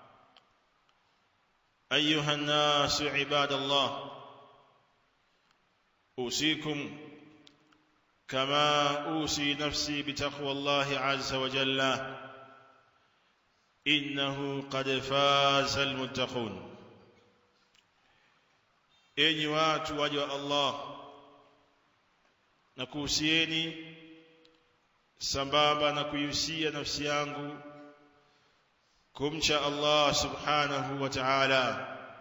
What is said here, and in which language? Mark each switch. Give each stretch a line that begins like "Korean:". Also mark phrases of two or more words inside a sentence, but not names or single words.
Arabic: أيها الناس عباد الله، أوصيكم كما أوصي نفسي بتقوى الله عز وجل، إنه قد فاز المتقون.
Swahili: Enyi watu waja wa Allah, na kuhusieni sambamba na kuihusia nafsi yangu kumcha Allah subhanahu wa ta'ala.